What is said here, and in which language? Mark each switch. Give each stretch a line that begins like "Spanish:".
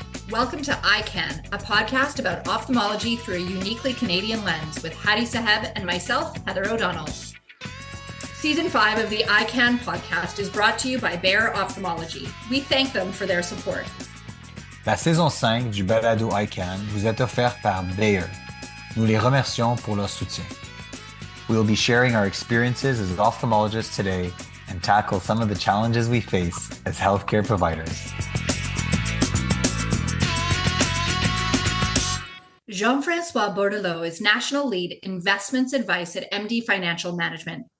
English: Welcome to EyeCan, a podcast about ophthalmology through a uniquely Canadian lens with Hady Saheb and myself, Heather O'Donnell. Season 5 of the EyeCan Podcast is brought to you by Bayer Ophthalmology. We thank them for their support.
French: La saison 5 du balado EyeCan vous est offerte par Bayer. Nous les remercions pour leur soutien.
English: We will be sharing our experiences as ophthalmologists today and tackle some of the challenges we face as healthcare providers. Jean-Francois Bordeleau is National Lead Investments Advice at MD Financial Management.